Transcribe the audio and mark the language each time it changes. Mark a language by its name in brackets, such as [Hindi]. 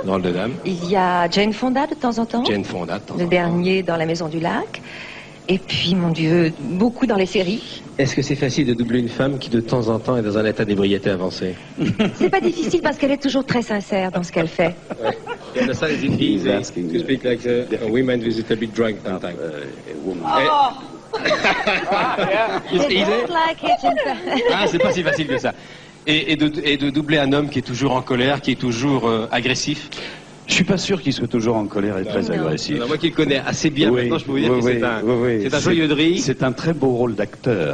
[French] Drôles de Dames. Il y a Jane Fonda de temps en temps. Jane Fonda de temps en temps. Le dernier dans La Maison du Lac. Et puis, mon Dieu, beaucoup dans les séries. Est-ce que c'est facile de doubler une femme qui, de temps en temps, est dans un état d'ébriété avancé? C'est pas difficile parce qu'elle est toujours très sincère dans ce qu'elle fait. [English] Yeah, the is it easy to speak like a woman who is a bit drunk sometimes? It's easy? [French] Ah, c'est pas si facile que ça. Et de doubler un homme qui est toujours en colère, qui est toujours agressif? Je suis pas sûr qu'il soit toujours en colère et très agressif. Alors, moi qui le connais assez bien maintenant, je peux vous dire que c'est un joyeux de rire. C'est un très beau rôle d'acteur.